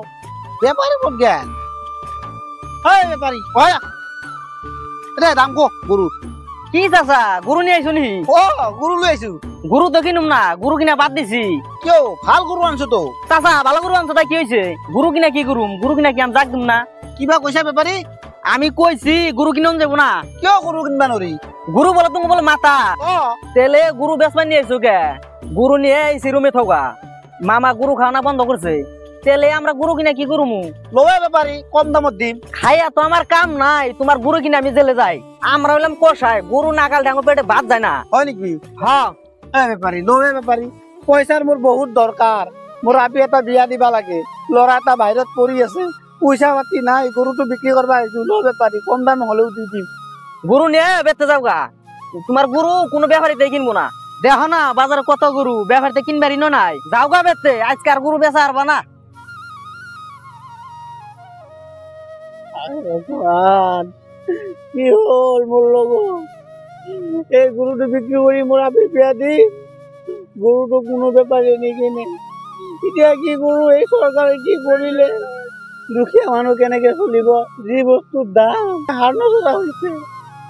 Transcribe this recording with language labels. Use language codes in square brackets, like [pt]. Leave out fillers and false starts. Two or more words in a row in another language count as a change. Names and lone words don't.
[as] বেপাৰী ক'ত গেল? বেপাৰী দে দাম কো গৰুৰ। [bn] কি চাচা গরু নিয়ে আইছো নি? [as] গৰু লৈ আহিছো। [bn] গরু তো কিনুম না, গরু কিনা বাদ দিছি। [as] কিয়? ভাল গৰু আনছো তো। [bn] চাচা ভালো গরু আনছো, তাই কি হয়েছে? গরু কিনা কি করুম? গরু কিনা কি আমি জাগ দিম না? [as] কিবা কৈছা বেপাৰী? [bn] আমি কইছি গরু কিনুম যাব না। [as] কিয় গৰু কিনবা নৰি? [bn] গরু বলে তুমি বলে মাতা, তেলে গরু বেচবা নিয়ে আইছো কে? গরু নিয়ে আইছি রুমে থাকা। মামা গরু খাওয়ানা বন্ধ করছে, তেলে আমরা গরু কিনা কি করুমু? [as] লবে বেপাৰী, কম দামত দিম। [bn] খাইয়া তো আমার কাম নাই, তোমার গরু কিনা আমি জেলে যাই। আমরা হইলাম কষাই, গরু নাগাল ডাঙর পেটে ভাত যায় না। [as] হয় নেকি? [bn] হ্যাঁ [as] বেপাৰী, লবে বেপাৰী, পইচাৰ মোৰ বহুত দৰকাৰ। মোৰ আপি এটা বিয়া দিবা লাগে, ল'ৰা এটা বাহিৰত পঢ়ি আছে, পইচা পাতি নাই, গৰুটো বিক্ৰী কৰবা আহিছো। ল বেপাৰী, কম দাম হলেও দি দিম। [bn] গরু নিয়ে বেচতে যাও গা। তোমার গরু কোনো ব্যাপারীতে কিনবো না। দেখো না বাজারে কত গরু, ব্যাপারীতে কিনবারই নাই। যাও গা বেচতে, আজকে আর গরু বেচা আরবা না। [as] কি হল মোৰ লগত? এই গৰুটো বিক্ৰী কৰি মোৰ আপি বিয়া দি, গৰুটো কোনো বেপাৰী নিকিনে। এতিয়া কি কৰো? এই চৰকাৰে কি কৰিলে? দুখীয়া মানুহ কেনেকে চলিব? যি বস্তুৰ দাম হাড় নচলা হৈছে।